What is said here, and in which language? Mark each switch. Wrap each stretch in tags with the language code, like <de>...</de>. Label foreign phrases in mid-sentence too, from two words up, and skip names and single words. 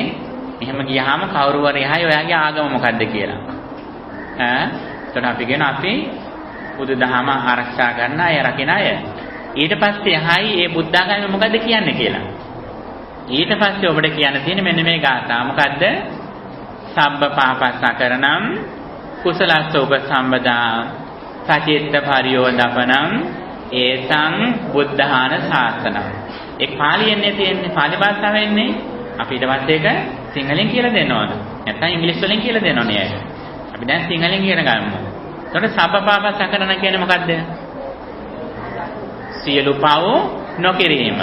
<si>එහෙම ගියාම කවුරු හරි එහායි ඔයාගේ ආගම මොකද්ද කියලා. එතකොට අපි කියන අපි බුදුදහම ආරක්ෂා කරන අය, රකින අය. ඊට පස්සේ එහායි මේ බුද්ධාගම මොකද්ද කියන්නේ කියලා. ඊට පස්සේ ඔබට කියන්න තියෙන්නේ මෙන්න මේ ගාථා. මොකද්ද?</si> <pi>සබ්බ පාපස්සකරණං කුසලස්ස උපසම්පදා සචිත්ත පරියෝදපනං ඒතං බුද්ධාන ශාසනං.</pi> <si>ඒ පාලියෙන්නේ තියෙන්නේ පාලි භාෂාවෙන්නේ. අපි ඊට පස්සේ ඒක සිංහලෙන් කියලා දෙන්න ඕන. නැත්නම් ඉංග්‍රීසි වලින් කියලා දෙන්න ඕනේ අය. අපි දැන් සිංහලෙන් ඉගෙන ගමු. එතකොට</si> <pi>සබ්බපාප සකරණ</pi> <si>කියන්නේ මොකද්ද? සියලු පව් නොකිරීම.</si>